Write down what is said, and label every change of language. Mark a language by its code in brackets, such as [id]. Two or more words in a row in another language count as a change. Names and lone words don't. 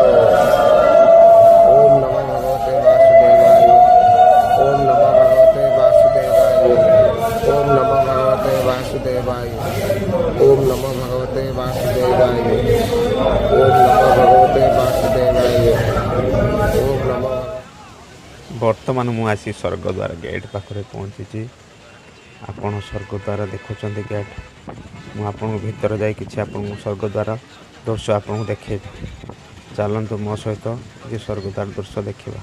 [sa] ओम नमो भगवते वासुदेवाय। ओम नमो भगवते वासुदेवाय। ओम नमो भगवते वासुदेवाय। ओम नमो भगवते वासुदेवाय। ओम नमो भगवते वासुदेवाय। ओम नमो। [or] ବର୍ତ୍ତମାନ ମୁଁ ଆସି ସ୍ୱର୍ଗଦ୍ୱାର ଗେଟ୍ ପାଖରେ ପହଞ୍ଚିଛି। ଆପଣ ସ୍ୱର୍ଗଦ୍ୱାର ଦେଖୁଛନ୍ତି ଗେଟ୍। ମୁଁ ଆପଣଙ୍କୁ ଭିତରେ ଯାଇ କିଛି ଆପଣଙ୍କୁ ସ୍ୱର୍ଗଦ୍ୱାର ଦୃଶ୍ୟ ଆପଣଙ୍କୁ ଦେଖେଇବି। ଚାଲନ୍ତୁ ମୋ ସହିତ ଏ ସ୍ୱର୍ଗଦ୍ୱାର ଦୃଶ୍ୟ ଦେଖିବା।